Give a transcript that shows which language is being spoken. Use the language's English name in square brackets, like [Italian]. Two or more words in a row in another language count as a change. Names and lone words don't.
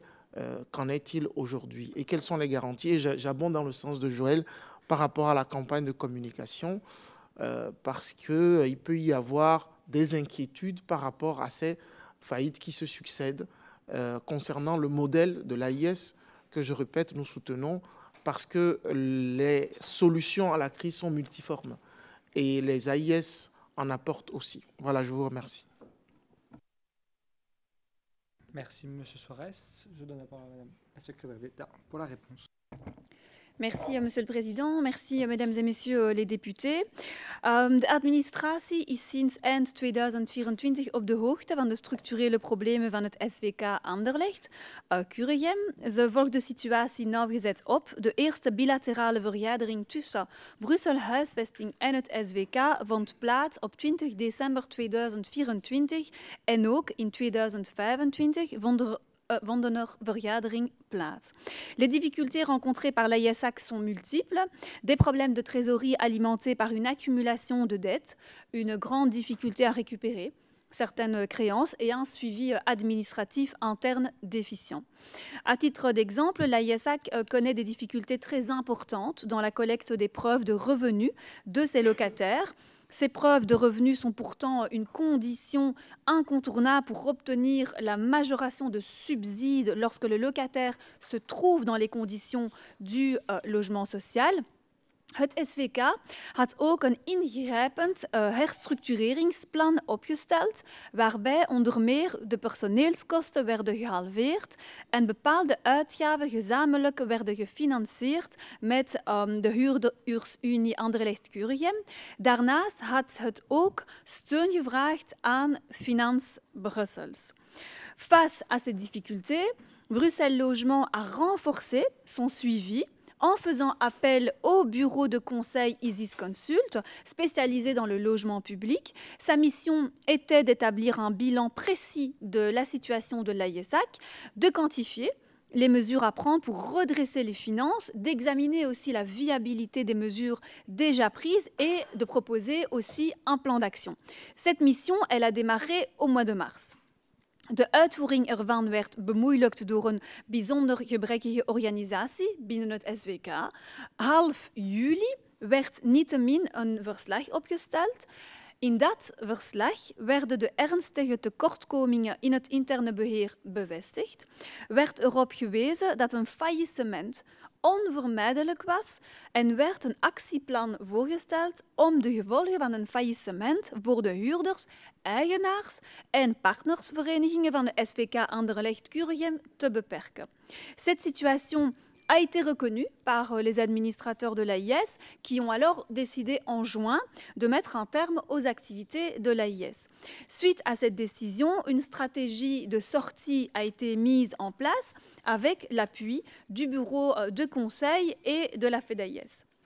[French] Qu'en est-il aujourd'hui et quelles sont les garanties? Et j'abonde dans le sens de Joël par rapport à la campagne de communication, parce qu'il peut y avoir des inquiétudes par rapport à ces faillites qui se succèdent concernant le modèle de l'AIS que, je répète, nous soutenons parce que les solutions à la crise sont multiformes et les AIS en apportent aussi. Voilà, je vous remercie. Merci, M. Suarez. Je donne la parole à Mme la secrétaire d'État pour la réponse. Merci, Monsieur le Président. Merci, Mesdames et Messieurs les députés. [Dutch] De administratie is sinds eind 2024 op de hoogte van de structurele problemen van het SVK Anderlecht. Curium, ze volgt de situatie nauwgezet op. De eerste bilaterale vergadering tussen Brussel Huisvesting en het SVK vond plaats op 20 december 2024 en ook in 2025 vonden er vergaderingen plaats. [French] Les difficultés rencontrées par l'AISAC sont multiples. Des problèmes de trésorerie alimentés par une accumulation de dettes, une grande difficulté à récupérer certaines créances et un suivi administratif interne déficient. À titre d'exemple, l'AISAC connaît des difficultés très importantes dans la collecte des preuves de revenus de ses locataires. Ces preuves de revenus sont pourtant une condition incontournable pour obtenir la majoration de subsides lorsque le locataire se trouve dans les conditions du logement social. [Dutch] Het SVK had ook een ingrijpend herstructureringsplan opgesteld, waarbij onder meer de personeelskosten werden gehalveerd en bepaalde uitgaven gezamenlijk werden gefinancierd met de huurdersunie Anderlecht-Curium. Daarnaast had het ook steun gevraagd aan Finances Brussels. [French] Face à ces difficultés, Bruxelles Logement a renforcé son suivi en faisant appel au bureau de conseil Isis Consult, spécialisé dans le logement public. Sa mission était d'établir un bilan précis de la situation de l'AISAC, de quantifier les mesures à prendre pour redresser les finances, d'examiner aussi la viabilité des mesures déjà prises et de proposer aussi un plan d'action. Cette mission, elle a démarré au mois de mars. [Dutch] De uitvoering ervan werd bemoeilijkt door een bijzonder gebrekkige organisatie binnen het SVK. Half juli werd niettemin een verslag opgesteld. In dat verslag werden de ernstige tekortkomingen in het interne beheer bevestigd. Werd erop gewezen dat een faillissement onvermijdelijk was en werd een actieplan voorgesteld om de gevolgen van een faillissement voor de huurders, eigenaars en partnersverenigingen van de SVK Anderlecht-Curium te beperken. [French] Cette situation a été reconnue par les administrateurs de l'AIS qui ont alors décidé en juin de mettre un terme aux activités de l'AIS. Suite à cette décision, une stratégie de sortie a été mise en place avec l'appui du bureau de conseil et de la FEDAIS.